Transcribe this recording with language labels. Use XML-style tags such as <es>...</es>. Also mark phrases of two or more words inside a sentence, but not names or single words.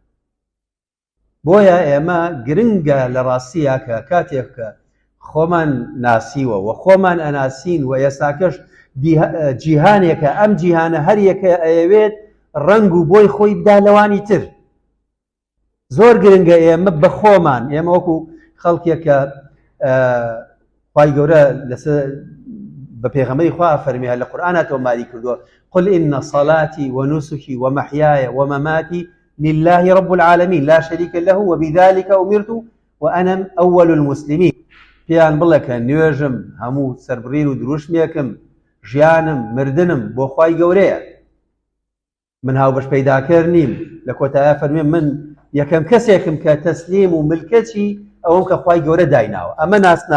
<ckb>بۆیە ئێمە گرنگە لە ڕاستیە کە کاتێک کە خۆمان ناسیوە و خۆمان ئەناسین و ئێستاکەش جیهانێکە، ئەم جیهانە هەر یەکە ئەیەوێت ڕنگ و بۆی خۆی بدا لەوانی تر. زۆر گرنگە ئێمە بە خۆمان، ئێمە وەکو خەڵکێکە خوای گەورە بە پێغەمبەری خوا فەرمیە لە قورئانە تۆماری کردووە</ckb> <ar>قل إن صلاتي ونسكي ومحياي ومماتي لله رب العالمين لا شريك له وبذلك أمرت وأنا أول المسلمين.</ar> <ckb>پیان بڵێ کە نوێژم هەموو سەربڕین و دروشمێکم، ژیانم مردنم بۆ خوای گەورەیە، من هاوبەش پەیداکەر نیم. لە کۆتایە فەرمێ من یەکەم کەسێکم کە تەسلیم و ملکەتی ئەوەم کە خوای گەورە دایناوە.</ckb>